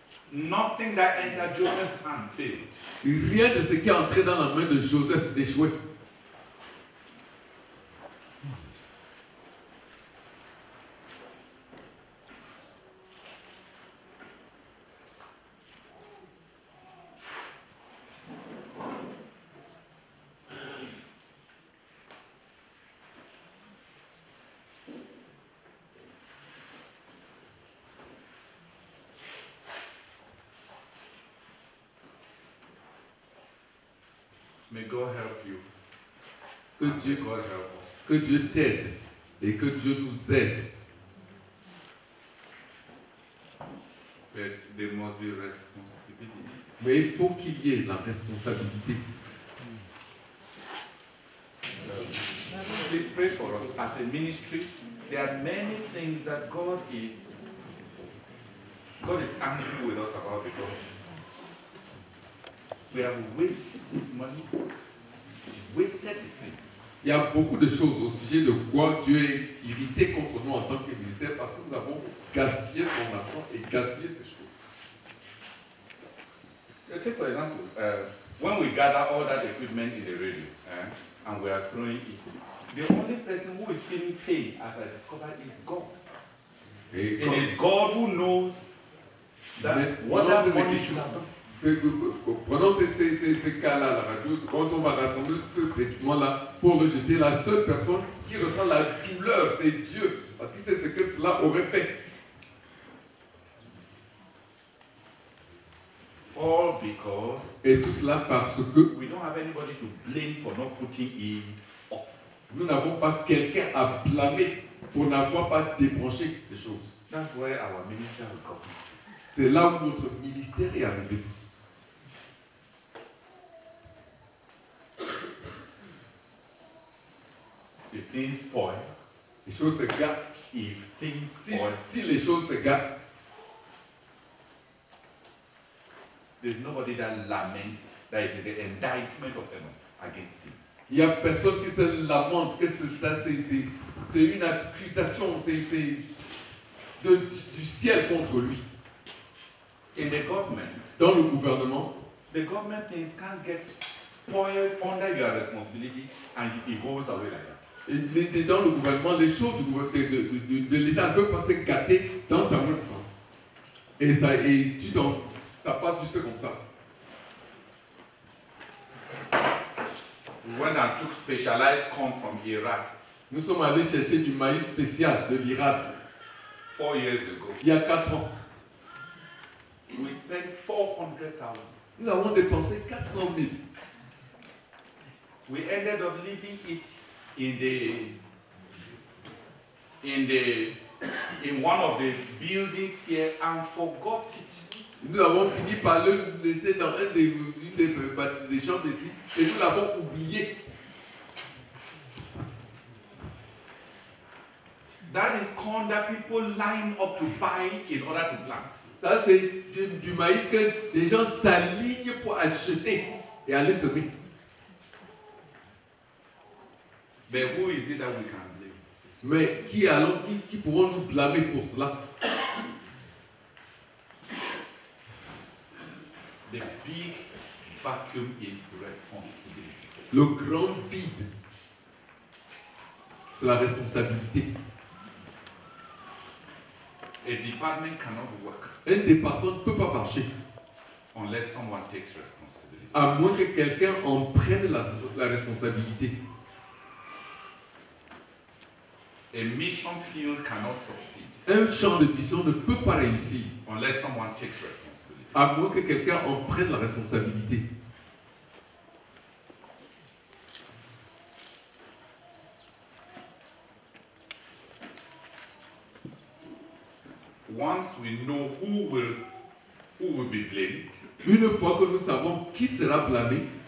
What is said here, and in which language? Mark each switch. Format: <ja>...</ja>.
<en>Nothing that entered Joseph's hand failed.</en> <fr>Rien de ce qui est entré dans la main de Joseph d'échouer.</fr> <en>May God help you.</en> <fr>Que</fr> <en>And may</en> <fr>Dieu,</fr> <en>God help us.</en> <fr>que Dieu t'aide Et que Dieu nous aide.</fr> <en>But there must be responsibility.</en> <fr>Mais il faut qu'il y ait la responsabilité.</fr> <en>Please pray for us as a ministry. There are many things that God is angry with us about because we have wasted His money, wasted His things.</en> <fr>Il y a beaucoup de choses au sujet de quoi Dieu est irrité contre nous en tant que ministère parce que nous avons gaspillé son argent et gaspillé ces choses.</fr> <en>Take for example, when we gather all that equipment in the radio and we are throwing it, the only person who is feeling pain, as I discovered, is God. It is God who knows that what that money should have done.</en> <fr>Pendant ces cas-là, la radio, quand on va rassembler tous ces équipements-là pour le jeter, la seule personne qui ressent la douleur, c'est Dieu, parce qu'il sait ce que cela aurait fait.</fr> <en>All because</en> <fr>Et tout cela parce que</fr> <en>we don't have anybody to blame for not putting it off.</en> <fr>nous n'avons pas quelqu'un à blâmer pour n'avoir pas débranché les choses.</fr> <en>That's where our ministry has come.</en> <fr>C'est là où notre ministère est arrivé.</fr> <en>If things spoil,</en> <fr>Les choses se gâtent.</fr> <en>if things spoil,</en> <fr>Si les choses se gâtent,</fr> <en>there's nobody that laments that it is the indictment of heaven against him.</en> <fr>il n'y a personne qui se lamente que c'est une accusation, c'est du ciel contre lui.</fr> <en>In the government,</en> <fr>Dans le gouvernement,</fr> <en>the government things can't get spoiled under your responsibility and it goes away like that.</en> <fr>dans le gouvernement, les choses de l'État ne peuvent pas se gâter dans ta main. Et ça passe juste comme ça.</fr> <en>We went and took specialized corn from Iraq</en> <fr>Nous sommes allés chercher du maïs spécial de l'Irak</fr> <en>4 years ago.</en> <fr>il y a 4 ans.</fr> <en>We spent 400,000.</en> <fr>Nous avons dépensé 400 000.</fr> <en>We ended up leaving it in one of the buildings here and forgot it.</en> <fr>Nous avons fini par le laisser dans une des chambres ici et nous l'avons oublié.</fr> <en>That is corn that people line up to buy in order to plant.</en> <fr>Ça, c'est du maïs que les gens s'alignent pour acheter et aller semer.</fr> <en>But who is it that we can blame?</en> <fr>Mais qui pourront nous blâmer pour cela?</fr> <en>The big vacuum is responsibility.</en> <fr>Le grand vide, c'est la responsabilité.</fr> <en>A department cannot work</en> <fr>Un département ne peut pas marcher</fr> <en>unless someone takes responsibility.</en> <fr>à moins que quelqu'un en prenne la responsabilité.</fr> <en>A mission field cannot succeed</en> <fr>Un champ de mission ne peut pas réussir</fr> <en>unless someone takes responsibility.</en> <fr>à moins que quelqu'un en prenne la responsabilité.</fr> <en>Once we know who will be blamed,</en> <fr>Une fois que nous savons qui sera blâmé,</fr>